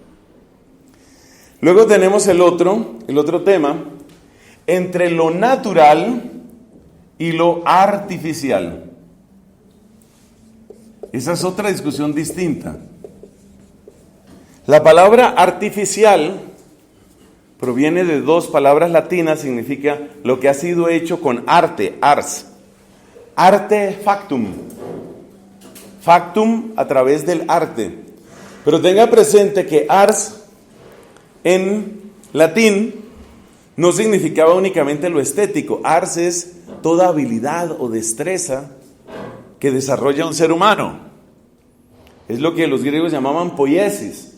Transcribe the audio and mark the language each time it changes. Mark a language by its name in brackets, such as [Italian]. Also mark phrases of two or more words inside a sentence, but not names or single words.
[Spanish] Luego tenemos el otro tema, entre lo natural y lo artificial. Esa es otra discusión distinta. La palabra artificial proviene de dos palabras latinas, significa lo que ha sido hecho con arte, ars. Artefactum. Factum a través del arte. Pero tenga presente que ars en latín no significaba únicamente lo estético. Ars es toda habilidad o destreza que desarrolla un ser humano. Es lo que los griegos llamaban poiesis.